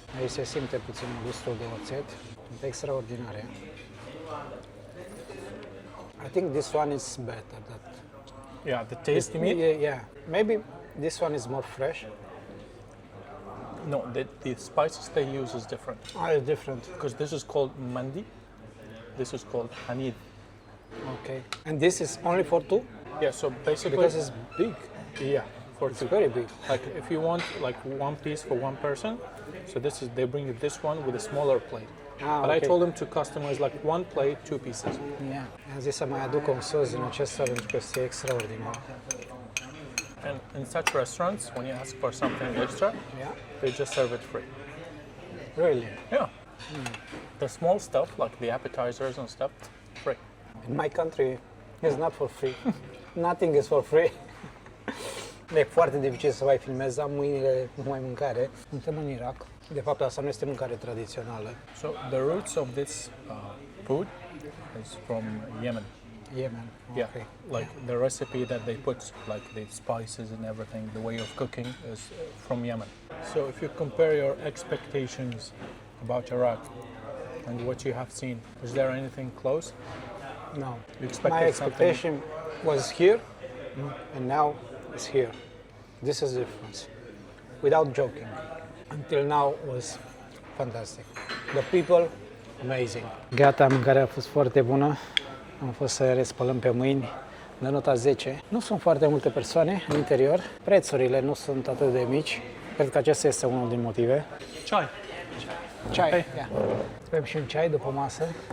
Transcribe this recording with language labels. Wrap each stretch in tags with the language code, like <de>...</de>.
<ro>Aici se simte puțin gustul de oțet. Sunt extraordinare.</ro> <en>I think this one is better. Yeah, the taste you mean? Yeah. Maybe this one is more fresh. No, the spices they use is different. It's different. Because this is called mandi. This is called hanid. Okay. And this is only for two? Yeah, so basically... Because it's big. Yeah, for two. Very big. Like if you want like one piece for one person, so they bring you this one with a smaller plate. But I okay. told them to customize like one plate, 2 pieces. Yeah.</en> <ro>Am zis să mai aduc un sos din acesta pentru că este extraordinar.</ro> <en>And in such restaurants, when you ask for something extra, Yeah. they just serve it free. Really? Yeah. The small stuff, like the appetizers and stuff, free. In my country, it's not for free. Nothing is for free.</en> <ro>E foarte dificil să mai filmez, am mâinile cu mai mâncare. Suntem în Irak. De fapt, asta nu este mâncare tradițională.</ro> <en>So the roots of this food is from Yemen. Yemen. Yeah, Okay. like the recipe that they put, like the spices and everything, the way of cooking is from Yemen. So if you compare your expectations about Iraq and what you have seen, is there anything close? No. You expected My expectation was here, and now it's here. This is the difference. Without joking. Until now was fantastic. The people, amazing.</en> <ro>Gata, mâncarea a fost foarte bună. Am fost să respălăm pe mâini. La nota 10. Nu sunt foarte multe persoane în interior. Prețurile nu sunt atât de mici. Cred că acesta este unul din motive.</ro> <ar>Chai.</ar> <ro>Ceai. Yeah. Bem și un ceai după masă.</ro>